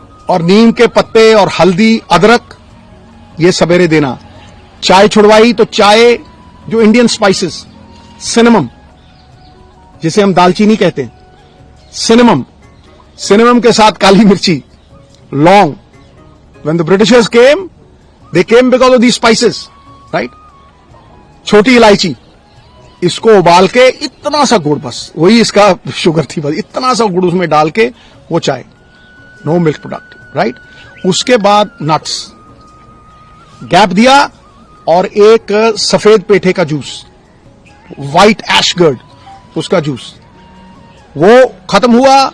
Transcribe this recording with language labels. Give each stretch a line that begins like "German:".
Hindi: और नीम के पत्ते और हल्दी, अदरक, ये सवेरे देना। चाय छुड़वाई तो चाय, जो इंडियन स्पाइसेस, सिनेमम, जिसे हम दालचीनी कहते हैं, सिनेमम के साथ काली मिर्ची, लौंग।
English: When the Britishers came, they came because of these spices, right?
Hindi: छोटी इलायची, इसको उबाल के इतना सा गुड़, बस वही इसका शुगर थी, बस इतना सा गुड़ उसमें डाल के वो चाय, नो मिल्क प्रोडक्ट, राइट? उसके बाद नट्स, गैप दिया, और एक सफेद पेठे का जूस, व्हाइट एशगर्ड, उसका जूस, वो खत्म हुआ।